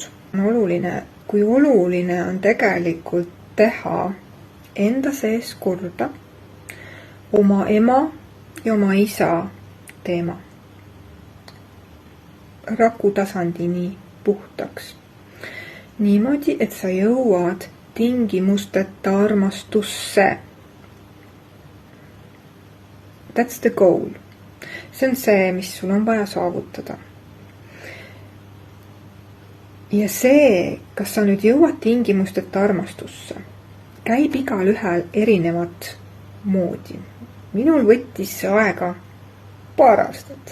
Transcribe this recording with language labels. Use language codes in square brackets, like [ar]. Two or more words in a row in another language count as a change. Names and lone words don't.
[et] Kui oluline on tegelikult teha enda sees korda oma ema ja oma isa teema. Raku tasandini puhtaks. Niimoodi, et sa jõuad tingimusteta armastusse. [en] That's the goal. [et] See on see, mis sul on vaja saavutada. Ja see, kas sa nüüd jõuad tingimusteta armastusse, käib igal ühel erinevat moodi. Minul võttis see aega paar aastat.